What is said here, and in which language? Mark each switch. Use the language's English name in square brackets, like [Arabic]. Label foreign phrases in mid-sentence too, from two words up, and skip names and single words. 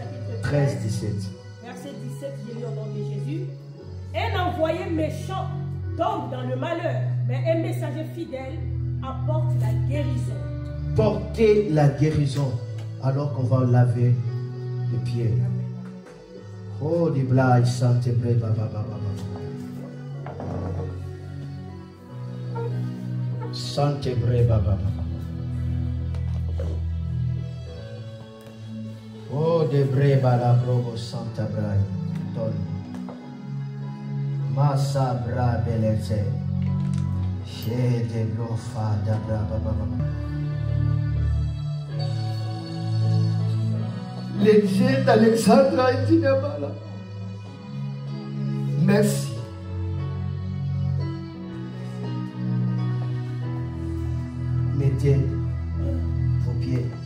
[French] Verset 17, je lis au nom de Jésus. Et un méchant tombe dans le malheur, mais un messager fidèle apporte la guérison. Portez la guérison alors qu'on va laver les pieds. Oh, di blai sante breva baba baba. Sante breva baba. Oh, de breva la provo santa brai. Ton. Massa bra beleze. Che de blofa da brava baba. Léger d'Alexandra et Dinabala. Merci. Mettez vos pieds.